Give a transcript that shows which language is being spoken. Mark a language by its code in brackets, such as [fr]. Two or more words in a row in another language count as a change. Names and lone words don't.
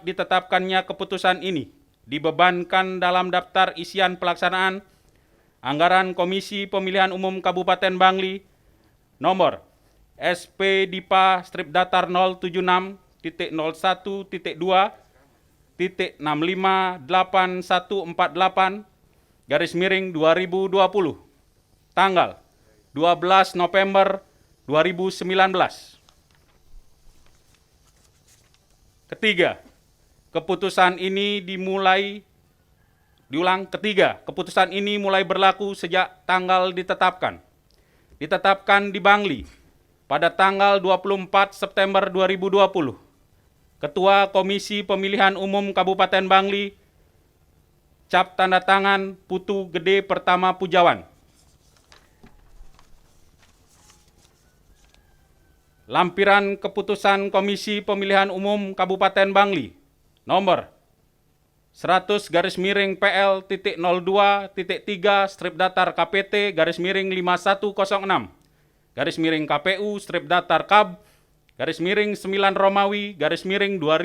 [id] ditetapkannya keputusan ini dibebankan dalam daftar isian pelaksanaan Anggaran Komisi Pemilihan Umum Kabupaten Bangli nomor SP Dipa strip datar 076.001.2.658/2020 tanggal 12 November 2019. Ketiga, keputusan ini keputusan ini mulai berlaku sejak tanggal ditetapkan di Bangli pada tanggal 24 September 2020. Ketua Komisi Pemilihan Umum Kabupaten Bangli, cap tanda tangan Putu Gede Pertama Pujawan. Lampiran keputusan Komisi Pemilihan Umum Kabupaten Bangli nomor 100-PL.02.3 strip datar KPT _5106 KPU strip datar KAB _9 Romawi _2020